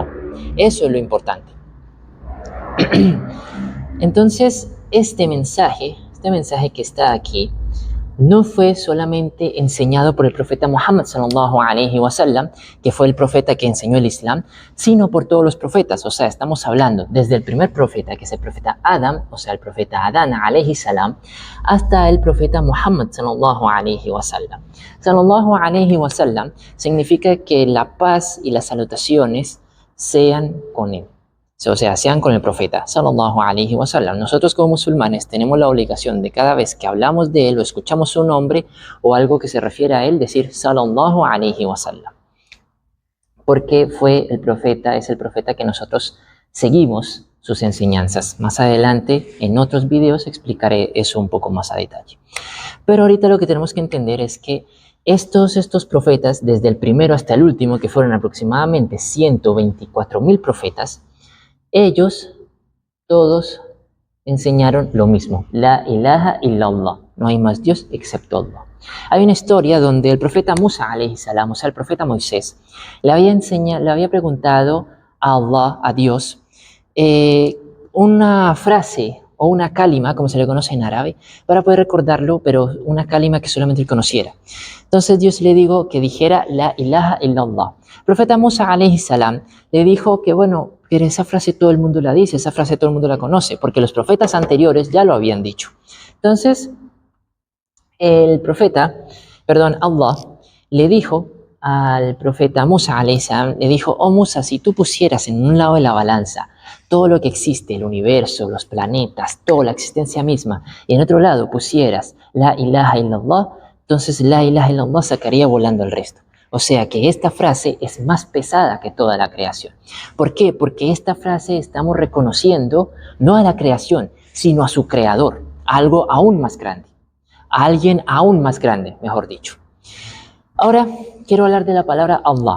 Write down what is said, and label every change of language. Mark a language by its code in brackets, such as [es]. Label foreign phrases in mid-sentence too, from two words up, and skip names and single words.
[es] Eso es lo importante. Entonces, este mensaje que está aquí, no fue solamente enseñado por el profeta Muhammad [ar] صلى الله عليه وسلم, [es] que fue el profeta que enseñó el Islam, sino por todos los profetas. O sea, estamos hablando desde el primer profeta, que es el profeta Adam, o sea, el profeta Adán [ar] عليه السلام, [es] hasta el profeta Muhammad [ar] صلى الله عليه وسلم. صلى الله عليه وسلم [es] significa que la paz y las salutaciones sean con él. O sea, sean con el profeta, [ar] صلى الله عليه وسلم. [es] Nosotros como musulmanes tenemos la obligación de cada vez que hablamos de él o escuchamos su nombre o algo que se refiere a él, decir [ar] صلى الله عليه وسلم. [es] Porque fue el profeta, es el profeta que nosotros seguimos sus enseñanzas. Más adelante, en otros videos, explicaré eso un poco más a detalle. Pero ahorita lo que tenemos que entender es que estos profetas, desde el primero hasta el último, que fueron aproximadamente 124.000 profetas, ellos todos enseñaron lo mismo, [ar] لا إله إلا الله, [es] no hay más Dios excepto Allah. Hay una historia donde el profeta Musa [ar] عليه السلام, [es] o sea, el profeta Moisés, le había preguntado a Allah, a Dios, una frase o una kalima, como se le conoce en árabe, para poder recordarlo, pero una kalima que solamente él conociera. Entonces Dios le dijo que dijera [ar] لا إله إلا الله. [es] El profeta Musa [ar] عليه السلام [es] le dijo que bueno, pero esa frase todo el mundo la dice, esa frase todo el mundo la conoce, porque los profetas anteriores ya lo habían dicho. Entonces, Allah, le dijo al profeta Musa [ar] عليه السلام, [es] le dijo, oh Musa, si tú pusieras en un lado de la balanza todo lo que existe, el universo, los planetas, toda la existencia misma, y en otro lado pusieras [ar] لا إله إلا الله, [es] entonces [ar] لا إله إلا الله [es] sacaría volando el resto. O sea que esta frase es más pesada que toda la creación. ¿Por qué? Porque esta frase estamos reconociendo no a la creación, sino a su creador, a algo aún más grande, a alguien aún más grande, mejor dicho. Ahora quiero hablar de la palabra Allah.